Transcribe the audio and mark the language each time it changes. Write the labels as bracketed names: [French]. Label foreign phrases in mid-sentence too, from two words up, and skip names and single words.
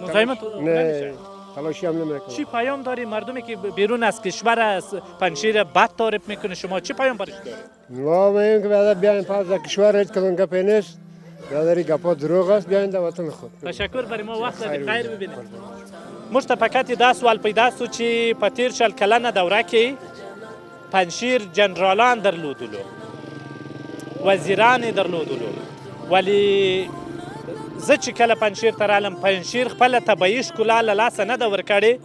[Persian] مزاحمت نه تلاشی هم نمیکنم. چی پیام داری مردمی که بیرون از کشور از پنجشیر بد تعریف میکنه شما چی پیام برش داری؟ ما میگیم که بعد بیاین پس در کشور هیچ کدوم گپ نیست. یاداری گپا دروغ است بیاین در وطن خود. تشکر برای ما وقت دادی. خیر ببینید. [Pashto] موږ ته فقط دا سوال پیدا سو چې په تیر شل کلنه دوره کې پنجشیر جنرالان درلودلو، وزیران درلودلو، ولی زه چې کله پنجشیر ته رالم پنجشیر خپله طبیعي ښکلا له لاسه نه ده ورکړې.